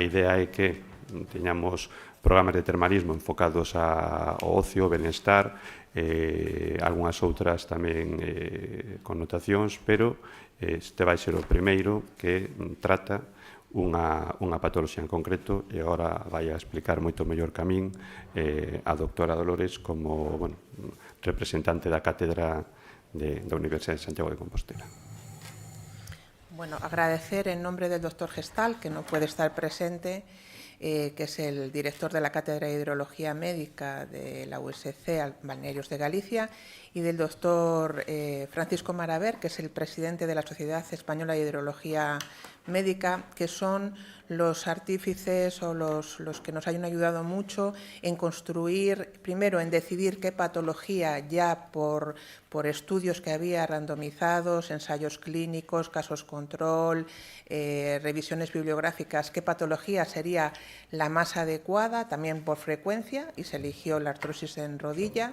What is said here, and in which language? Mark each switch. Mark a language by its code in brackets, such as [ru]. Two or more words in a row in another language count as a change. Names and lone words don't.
[gl] idea é que teñamos programas de termalismo enfocados ao ocio, benestar, algunhas outras tamén connotacións, pero este vai ser o primeiro que trata unha patoloxía en concreto, e agora vai a explicar moito mellor que a min a doctora Dolores como representante da Cátedra da Universidade de Santiago de Compostela. [es] Bueno, agradecer en nombre del doctor Gestal, que no puede estar presente, que es el director de la Cátedra de Hidrología Médica de la USC Balnearios de Galicia, y del doctor Francisco Maraver, que es el presidente de la Sociedad Española de Hidrología Médica, que son los artífices o los que nos han ayudado mucho en construir, primero en decidir qué patología, ya por estudios que había randomizados, ensayos clínicos, casos control, revisiones bibliográficas, qué patología sería la más adecuada, también por frecuencia, y se eligió la artrosis en rodilla.